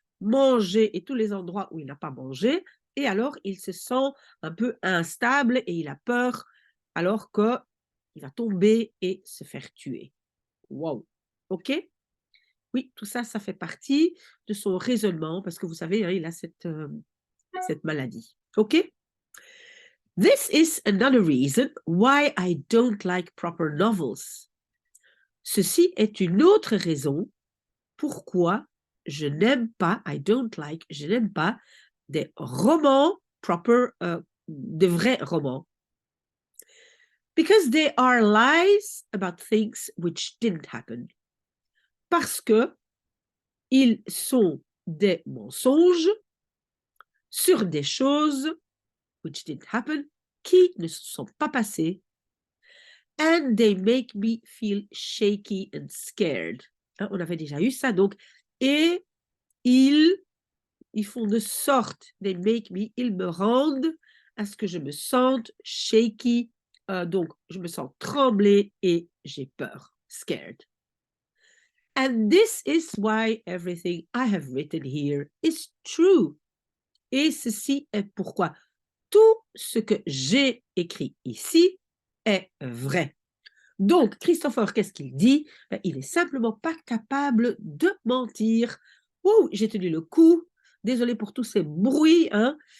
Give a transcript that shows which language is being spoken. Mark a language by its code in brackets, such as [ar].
[fr] manger et tous les endroits où il n'a pas mangé. Et alors, il se sent un peu instable et il a peur alors qu'il va tomber et se faire tuer. Wow. OK? Oui, tout ça, ça fait partie de son raisonnement parce que vous savez, hein, il a cette maladie. OK? [en] This is another reason why I don't like proper novels. [fr] Ceci est une autre raison pourquoi je n'aime pas, [en] I don't like, [fr] je n'aime pas des romans proper, de vrais romans. [en] Because they are lies about things which didn't happen. [fr] Parce que ils sont des mensonges sur des choses [en] which didn't happen, [fr] qui ne se sont pas passées. [en] And they make me feel shaky and scared. [fr] Hein, on avait déjà eu ça, donc. Et ils font de sorte, [en] they make me, [fr] ils me rendent à ce que je me sente shaky, donc je me sens trembler et j'ai peur, scared. [en] And this is why everything I have written here is true. [fr] Et ceci est pourquoi tout ce que j'ai écrit ici est vrai. Donc, Christopher, qu'est-ce qu'il dit? Ben, il n'est simplement pas capable de mentir. Ouh, j'ai tenu le coup. Désolée pour tous ces bruits. Hein.